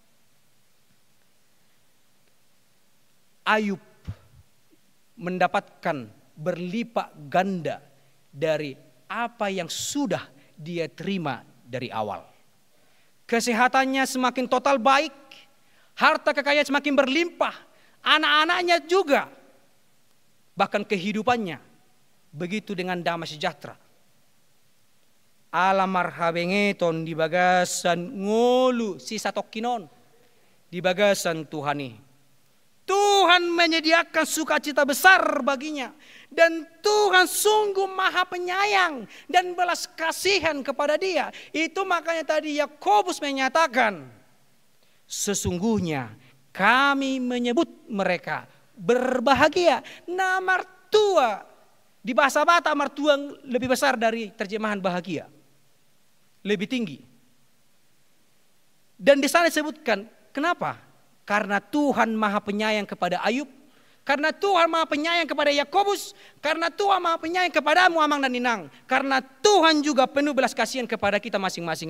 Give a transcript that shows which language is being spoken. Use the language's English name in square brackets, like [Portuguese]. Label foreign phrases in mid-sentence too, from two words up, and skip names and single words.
[Indonesian] Ayub mendapatkan berlipat ganda dari apa yang sudah dia terima dari awal. Kesehatannya semakin total baik, harta kekayaan semakin berlimpah, anak-anaknya juga, bahkan kehidupannya begitu dengan damai sejahtera. [Batak Toba] Alamar habengeton di bagasan ngolu sisa tokinon di bagasan Tuhani. [Indonesian] Tuhan menyediakan sukacita besar baginya. Dan Tuhan sungguh maha penyayang dan belas kasihan kepada dia. Itu makanya tadi Yakobus menyatakan, sesungguhnya kami menyebut mereka berbahagia. Nah, martua di bahasa Batak martua lebih besar dari terjemahan bahagia. Lebih tinggi. Dan di sana disebutkan, kenapa? Karena Tuhan maha penyayang kepada Ayub, karena Tuhan maha penyayang kepada Yakobus, karena Tuhan maha penyayang kepadamu Amang dan Ninang, karena Tuhan juga penuh belas kasihan kepada kita masing-masing.